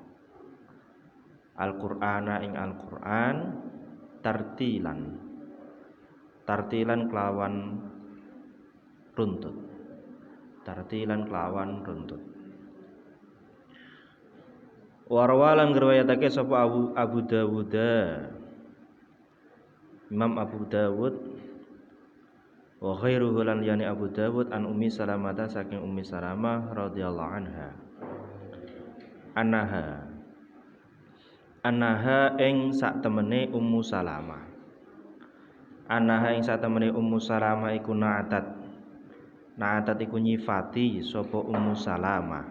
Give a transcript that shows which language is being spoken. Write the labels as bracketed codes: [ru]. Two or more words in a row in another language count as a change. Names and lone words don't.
[jv] Al-Qur'ana ing Al-Qur'an tartilan kelawan runtut. Tartilan kelawan runtut. Warwalan ngriwayatake sapa Abu Dawud. Imam Abu Dawud [ar] wa khairuhu [jv] lan yani Abu Dawud an Ummi Salamah saking Ummi Salamah [ar] radhiyallahu anha. [jv] Annaha ing sak temene Ummu Salamah. Annaha ing sak temene Ummu Salamah iku na'atat iku nyifati sapa Ummu Salamah.